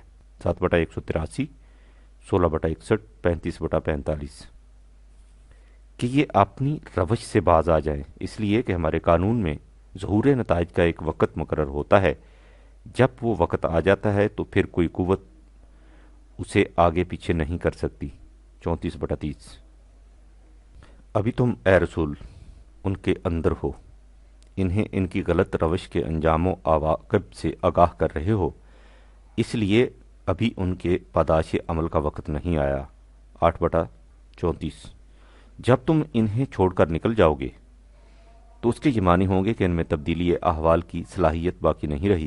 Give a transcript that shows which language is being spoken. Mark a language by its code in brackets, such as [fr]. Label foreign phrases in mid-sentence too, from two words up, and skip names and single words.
[ur] 7/183 16/61 35/45 کہ یہ اپنی روش سے باز آ جائیں، اس لیے کہ ہمارے قانون میں ظہور نتائج کا ایک وقت مقرر ہوتا ہے، جب وہ وقت آ جاتا ہے تو پھر کوئی قوت اسے آگے پیچھے نہیں کر سکتی۔ 34/30 ابھی تم اے رسول ان کے اندر ہو، انہیں ان کی غلط روش کے انجام و عواقب سے آگاہ کر رہے ہو، اس لیے ابھی ان کے پاداش عمل کا وقت نہیں آیا۔ 8/34 جب تم انہیں چھوڑ کر نکل جاؤ گے تو اس کے یہ معنی ہوں گے کہ ان میں تبدیلی احوال کی صلاحیت باقی نہیں رہی۔